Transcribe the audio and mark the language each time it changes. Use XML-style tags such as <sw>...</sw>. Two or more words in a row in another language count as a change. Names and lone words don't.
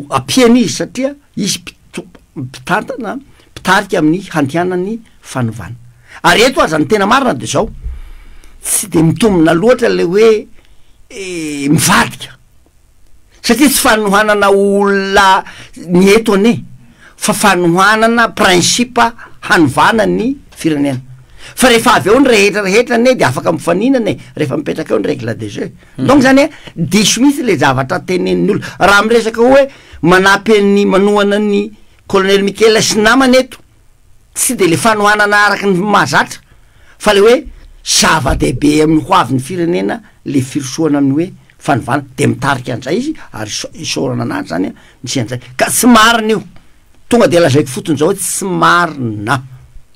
<mg>ampiany izy satria izy mpitantana pitarika amin'ny handianany fanovana ary eto aza ny tena marina de zao tsy de mitombona loatra le hoe mivadika satria tsy fanohanana olona ny eto ane fa fanohanana principe hanovana ny firenena fa rehefa avy eo ny rehetrarehetra ane de afaka mifaninana rehefa mipetraka eo ny</mg> <fr>règle de jeu</fr> <mg>donc zany diso misy le zavatra tenenin'ny olo raha miresaka hoe manampy ny manohana ny colonel Michael sy namany eto tsy de le fanohanana araky ny mahazatra fa le hoe zava-dehibe amin'ny ho avy ny firenena le firosoana amin'ny hoe fanovana de mitarika an'izay izy ary isorana anazy zany nisy an'izay ka tsy marina io tonga de lazaiko fotony zao hoe tsy marina</mg>